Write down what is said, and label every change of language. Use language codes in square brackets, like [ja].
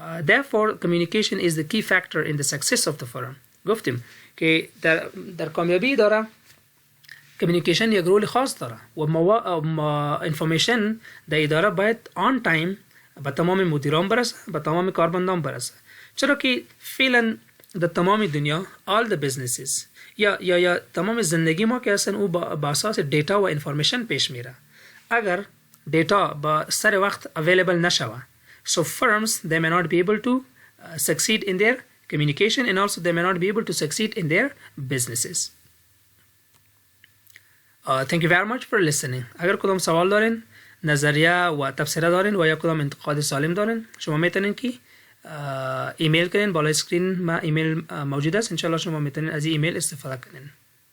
[en] Therefore, communication is the key factor in the success of the firm. [fa] گفتیم که در کامیابی اداره کمیونیکیشن یک رول خاص داره و انفورمیشن در اداره باید آن تایم به تمام مدیران برسه، به تمام کارمندان برسه، چرا که فعلا در تمام دنیا [en] all the businesses [fa] یا تمام زندگی ما که اصلا او با اساس دیتا و انفورمیشن پیش میره. اگر دیتا با سر وقت available نشوه، [en] so firms they may not be able to succeed in their communication and also they may not be able to succeed in their businesses. Thank you very much for listening. [fa] اگر کدام سوال دارین، نظریه و تفسیر دارین و یا کدام انتقاد سالم دارین، شما میتونین که ایمیل کنین. بالای اسکرین ما ایمیل موجود است، انشالله شما میتونین از این ایمیل استفاده کنین.